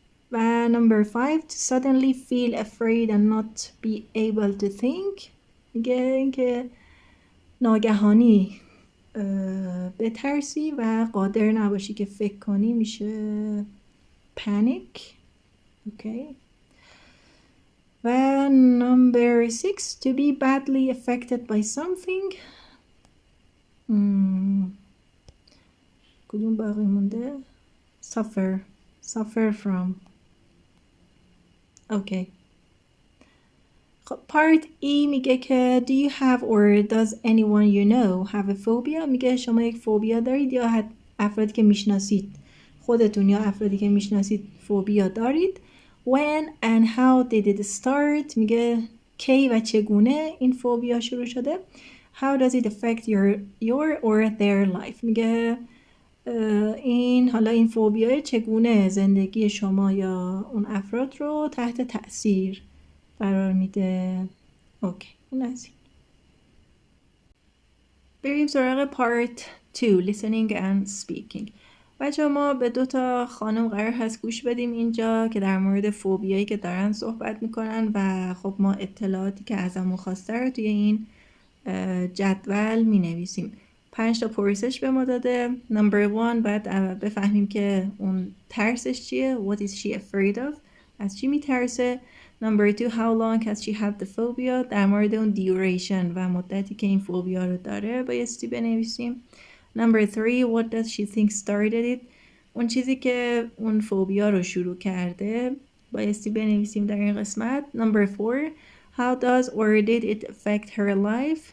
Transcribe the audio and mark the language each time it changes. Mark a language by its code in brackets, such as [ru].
[en] و number 5 to suddenly feel afraid and not be able to think. [fa] میگه اینکه ناگهانی بترسی و قادر نباشی که فکر کنی میشه panic. [en] okay. و number 6 to be badly affected by something. [fa] کدوم باقی مونده؟ suffer from. [en] okay. خب part E [fa] میگه که [en] do you have or does anyone you know have a phobia. [fa] میگه شما یک فوبیا دارید یا افرادی که میشناسید خودتون یا افرادی که میشناسید فوبیا دارید. [en] when and how did it start. [fa] میگه کی و چگونه این فوبیا شروع شده. [en] how does it affect your or their life. [fa] میگه این فوبیا چگونه زندگی شما یا اون افراد رو تحت تأثیر قرار میده. اوکی اون از این. بریم سراغ پارت 2 [en] listening and speaking. [fa] بچه ما به 2 خانم قرار هست گوش بدیم اینجا که در مورد فوبیایی که دارن صحبت میکنن و خب ما اطلاعاتی که ازمون خواسته رو توی این جدول مینویسیم. 5 تا پرسش به ما داده. number 1 باید بفهمیم که اون ترسش چیه. [en] what is she afraid of. [fa] از چی میترسه. [en] number 2 how long has she had the phobia. [fa] در مورد اون duration و مدتی که این فوبیا رو داره بایستی بنویسیم. [en] number 3 what does she think started it. [fa] اون چیزی که اون فوبیا رو شروع کرده بایستی بنویسیم در این قسمت. [en] number 4 how does or did it affect her life.